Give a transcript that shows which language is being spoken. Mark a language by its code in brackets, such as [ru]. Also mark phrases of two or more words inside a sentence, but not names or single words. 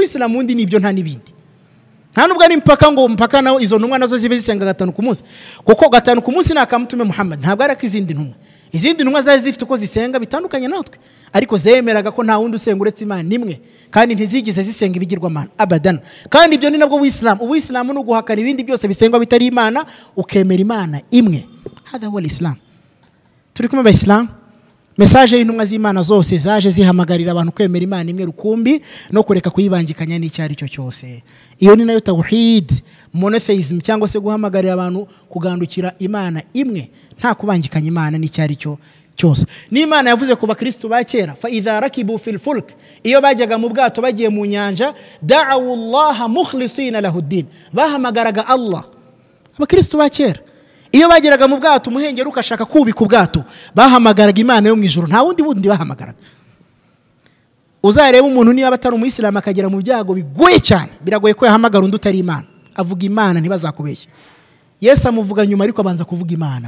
[rw] Uwisilamu wundi nibyo nta nibindi. Nta nubwo ari mpaka ngo mpaka naho izo ntumwa nazo zibe zisenga 5 ku munsi, kuko 5 ku munsi nakamutume Muhammad, ntabwo ari akizindi ntumwa. Izindi ntumwa zari zifite uko zisenga bitandukanye natwe, ariko zemeraga ko nta wundi usenga uretse Imana imwe, kandi ntizigize zisenga ibigirwamana abadan. Kandi ibyo ni nabwo Uwisilamu. Uwisilamu ni uguhakana ibindi byose bisengwa bitari Imana, ukemera Imana imwe. [ar] هذا هو إسلام. [rw] Turi kumwe Islam. Message y'intumwa z'Imana zose zaje zihamagarira abantu kwemera Imana imwe rukumbi no kureka kuyibangikanya n'icyari cyo cyose. Iyo ni nayo tawhid, monotheism, cyangwa se guhamagarira abantu kugandukira Imana imwe, nta kubangikanya Imana n'icyari cyo cyose. Ni Imana yavuze ku bakristo ba kera, [ar] فإذا ركبوا في الفلك, [rw] iyo bajyaga mu bwato bagiye mu nyanja, [ar] دعوا الله مخلصين له الدين, [rw] bahamagaraga Allah. Abakristo ba kera iyo bageraga mu bwato umuhengeri ukashaka kubika ubwato, bahamagaraga Imana yo mu ijuru, nta wundi bahamagaraga. Uzareba umuntu niba batari umuyisilamu akagera mu byago bigoye cyane, biragoye ko yahamagara undi utari Imana. Avuga Imana ntibazakubeshya. Yesu amuvuga nyuma, ariko abanza kuvuga Imana.